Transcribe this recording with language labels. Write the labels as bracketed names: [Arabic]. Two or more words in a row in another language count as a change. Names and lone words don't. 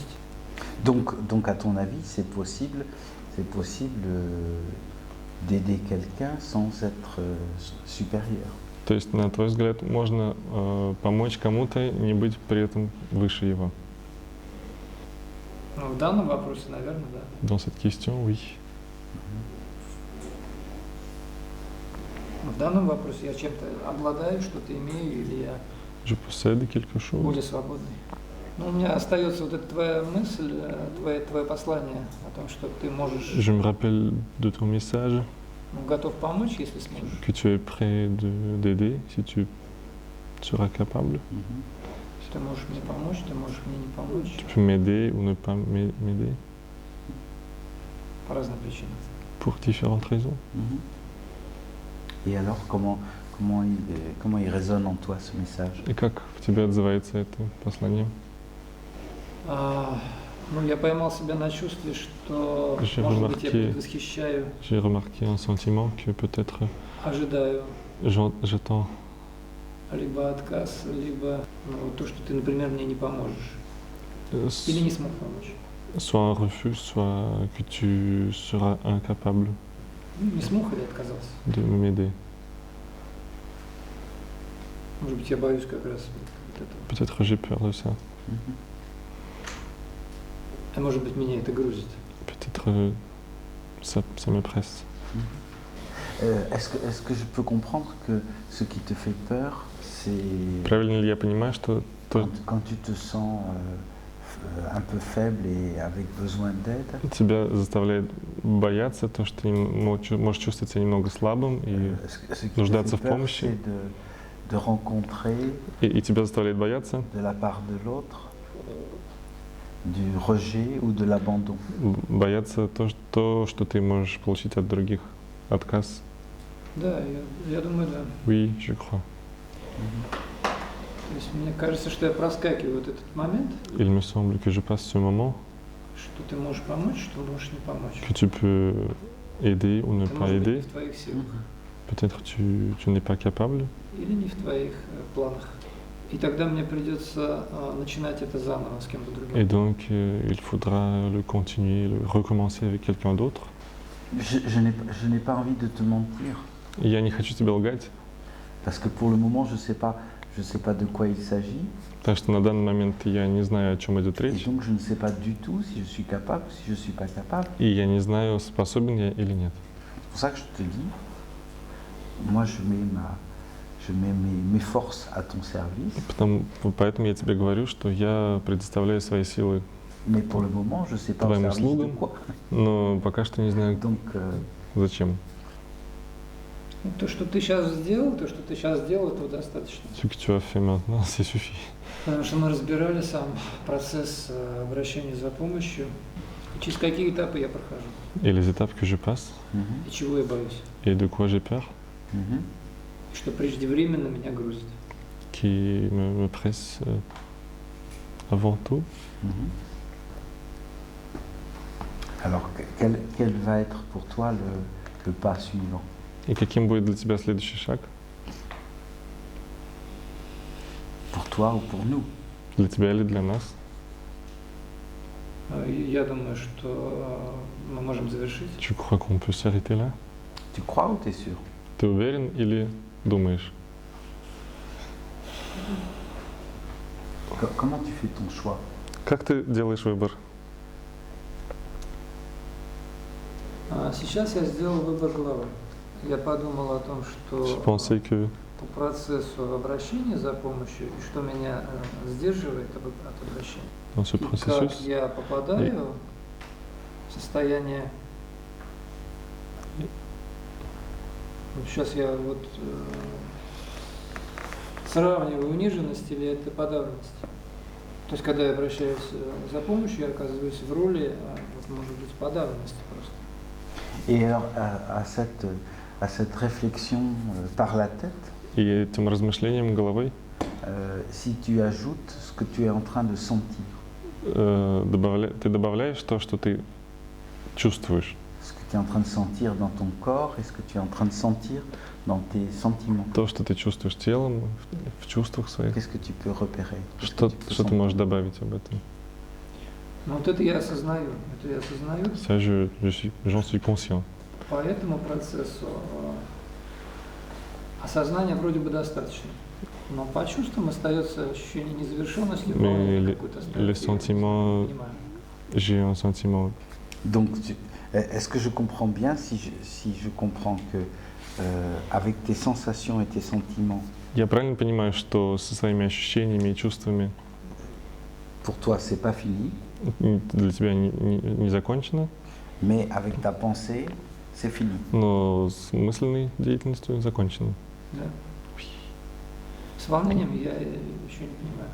[French] Donc à ton avis, c'est possible d'aider quelqu'un sans être supérieur. [Russian] То есть, на твой взгляд, можно помочь кому-то, не быть при этом выше его? Ну, в данном вопросе, наверное, да. [French] Dans cette question, oui. [Russian] В данном вопросе я чем-то обладаю, что-то имею, или я [French] Je possède quelque chose. [Russian] более свободный. Ну, у меня остается вот эта твоя мысль, твое послание о том, что ты можешь, [French] Je me rappelle de ton message, [Russian] готов помочь, если сможешь. [French] que tu es prêt d'aider si tu seras capable. [Russian] Ты можешь мне помочь, ты можешь мне не помочь. [French] Tu peux m'aider ou ne pas m'aider [Russian] По разным причинам. [French] pour différentes raisons. Et alors, comment il résonne en toi ce message? [Russian] И как в тебе отзывается это послание? Ну, я поймал себя на чувстве, что, [French] J'ai [Russian] может быть, я [French] remarqué- [Russian] предвосхищаю, [French] J'ai remarqué un sentiment que peut-être [Russian] ожидаю [French] j'attends [Russian] либо отказ, либо то, что ты, например, мне не поможешь. Или не смог помочь. [French] soit un refus, soit que tu seras incapable [Russian] Ну, не смог или отказался. [French] de m'aider. [Russian] Может быть, я боюсь как раз вот этого. [French] Peut-être j'ai peur de ça. [Russian] А может быть, меня это грузит. [French] Peut-être ça me presse. Est-ce que je peux comprendre que ce qui te fait peur, c'est [Russian] Правильно ли я понимаю, что [French] quand tu te sens un peu faible et avec besoin d'aide? [Russian] тебя заставляет бояться, то, что ты можешь чувствовать себя немного слабым, и [French] Ce qui te [Russian] нуждаться [French] fait [Russian] в [French] peur, [Russian] помощи, [French] c'est de rencontrer [Russian] и тебя заставляет бояться, [French] de la part de l'autre du rejet ou de l'abandon. [Russian] бояться то, что ты можешь получить от других. Отказ. Да, я думаю, да. [French] Oui, je crois. [Russian] То есть мне кажется, что я проскакиваю вот этот момент, [French] Il me semble que je passe ce moment, [Russian] что ты можешь помочь, что можешь не помочь. [French] que tu peux aider ou ne [Russian] Это [French] pas [Russian] может быть не [French] aider. [Russian] в твоих силах [French] Peut-être tu n'es pas capable, [Russian] или не в твоих планах. И тогда мне придется начинать это заново с кем-то [French] et [Russian] другим. [French] donc il faudra le continuer, le recommencer avec quelqu'un d'autre. Je n'ai pas envie de te mentir, [Russian] И я не хочу тебе лгать, [French] parce que pour le moment, je sais pas de quoi il s'agit, [Russian] потому что на данный момент я не знаю, о чем идет [French] et [Russian] речь, [French] donc je ne sais pas du tout si je suis capable ou si je suis pas capable. [Russian] и я не знаю, способен я или нет. [French] C'est pour ça que je te dis, moi je mets mes forces à ton service, [Russian] Поэтому я тебе говорю, что я предоставляю свои силы, [French] mais pour le moment, je sais pas au [Russian] Твоим [French] service de [Russian] услугам. [French] quoi. [Russian] но пока что не знаю, [French] Donc, [Russian] зачем. То, что ты сейчас сделал, этого достаточно. [French] Ce que tu as fait maintenant, c'est suffit. [Russian] Потому что мы разбирали сам процесс обращения за помощью, и через какие этапы я прохожу, [French] Et les étapes que je passe, [Russian] и чего я боюсь, [French] et de quoi j'ai peur, [Russian] и что преждевременно меня грузит. [French] qui me presse, avant tout. Mhm. Alors, quel va être pour toi le pas suivant? [Russian] И каким будет для тебя следующий шаг? [French] Pour toi ou pour nous? [Russian] Для тебя или для нас? Я думаю, что мы можем завершить. [French] Tu crois qu'on peut s'arrêter là? Tu crois ou tu es sûr? [Russian] Ты уверен или думаешь? [French] Comment tu fais ton choix? [Russian] Как ты делаешь выбор? Сейчас я сделал выбор головы. Я подумал о том, [French] J'ai [Russian] что [French] pensé que [Russian] по процессу обращения за помощью и что меня сдерживает от обращения. [French] dans ce [Russian] И как [French] processus, [Russian] я попадаю в состояние... Сейчас я вот сравниваю униженность или это подавленность. То есть, когда я обращаюсь за помощью, я оказываюсь в роли, вот, может быть, подавленности просто. [French] Et alors, à cette réflexion par la tête, [Russian] и этим размышлением головой [French] si tu ajoutes ce que tu es en train de sentir, [Russian] ты добавляешь то, что ты чувствуешь, [French] ce que tu es en train de sentir dans ton corps et ce que tu es en train de sentir dans tes sentiments. [Russian] то, что ты чувствуешь телом, в чувствах своих. [French] Qu'est-ce que tu peux repérer? [Russian] Что ты можешь добавить об этом? Ну вот это я осознаю, [French] Ça, j'en suis conscient. [Russian] По этому процессу осознания вроде бы достаточно. Но по чувствам остается ощущение незавершенности, [French] Mais [Russian] какой-то [French] le sentiment, j'ai un sentiment. Donc, est-ce que je comprends bien si je comprends que avec tes sensations et tes sentiments, [Russian] Я правильно понимаю, что со своими ощущениями и чувствами [French] pour toi, c'est pas fini, [Russian] для тебя не закончено, [French] mais avec ta pensée, c'est fini. [Russian] но с мысленной деятельностью закончено. Да. С волнением я еще не понимаю.